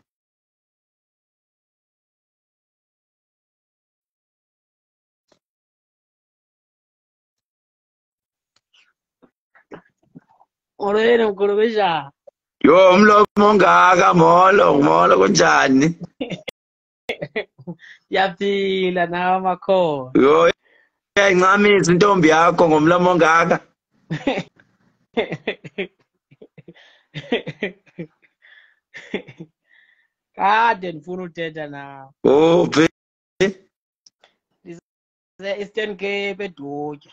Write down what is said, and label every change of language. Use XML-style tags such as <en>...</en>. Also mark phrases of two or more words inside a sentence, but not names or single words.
<xh>Olwena mkhulu kunjani? Yo umlomo ongaka molo kunjani? Yaphila nawe makhono. Yo incamisa intombi yakho ngomlomo ongaka. Kade ndifuna uthetha nawe. Uphi? Eastern Cape eDutya.</xh>